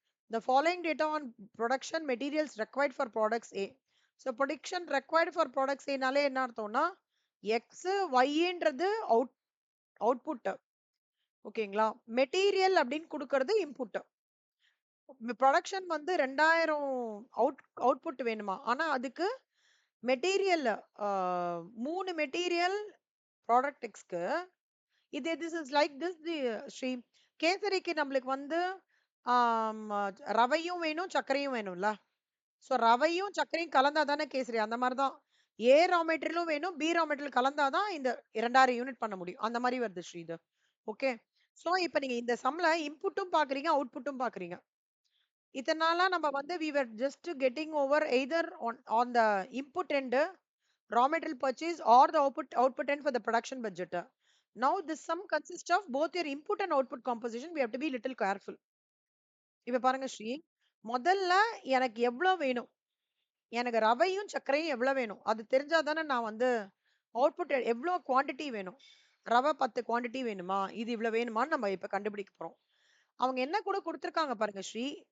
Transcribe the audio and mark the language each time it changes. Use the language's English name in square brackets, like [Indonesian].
[English] The following data on production materials required for products A. So production required for products A [Tamil] னாலே என்ன அர்த்தம்னா, [English] X, Yன்றது output. [Tamil] ஓகேங்களா? Material அப்படின்னு குடுக்கறது input. Production வந்து 2000 அவுட்புட் வேணுமா? ஆனா அதுக்கு material ah 3 material product எக்ஸ்க்கு [English] this is like the [Tamil] Sri கேசரிக்கு நம்மளுக்கு வந்து ஆம், ரவையும் வேணும், சர்க்கரையும் வேணும்ல. ஸோ ரவையும் சர்க்கரையும் கலந்தா தானே கேசரி. அந்த மாரி தான். ஏ ரா மெட்டீரியலும் வேணும், பி ரா மெட்டீரியல் கலந்தா தான் இந்த 2000 யூனிட் பண்ண முடியும். அந்த மாரி வருது ஸ்ரீ இது. ஓகே. ஸோ இப்ப நீங்க இந்த சம்ல இன்புட்டும் பார்க்குறீங்க, அவுட்புட்டும் பார்க்குறீங்க. இதனால நம்ம வந்து [English] we were just getting over either on the input end, raw material purchase or the output end for the production budget. Now this sum consists of both your input and output composition. We have to be little careful. [Tamil] இப்ப பாருங்க ஸ்ரீ, முதல்ல எனக்கு எவ்வளோ வேணும்? எனக்கு ரவையும், சர்க்கரையும் எவ்வளோ வேணும்? அது தெரிஞ்சா தானே நான் வந்து அவுட்புட் எவ்வளோ குவான்டிட்டி வேணும்? ரவை 10 குவான்டிட்டி வேணுமா? இது இவ்வளோ வேணுமான்னு நம்ம இப்ப கண்டுபிடிக்க போறோம். அவங்க என்ன கூட குடுத்துருக்காங்க பாருங்க ஸ்ரீ.